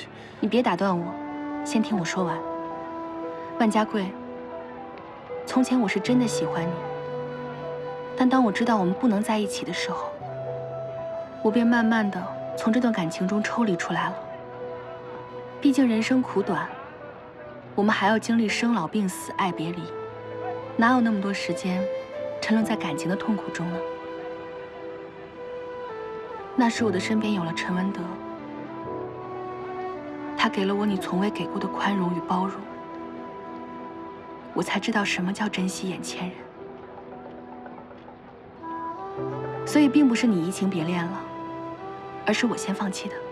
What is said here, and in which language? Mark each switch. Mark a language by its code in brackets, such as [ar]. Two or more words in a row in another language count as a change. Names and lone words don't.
[zh] 你別打斷我，先聽我說完。萬家貴，從前我是真的喜歡你，但當我知道我們不能在一起的時候，我便慢慢的從這段感情中抽離出來了。畢竟人生苦短，我們還要經歷生老病死、愛別離，哪有那麼多時間沉淪在感情的痛苦中呢？那時我的身邊有了陳文德，他給了我你從未給過的寬容與包容，我才知道什麼叫珍惜眼前人。所以並不是你移情別戀了，而是我先放棄的。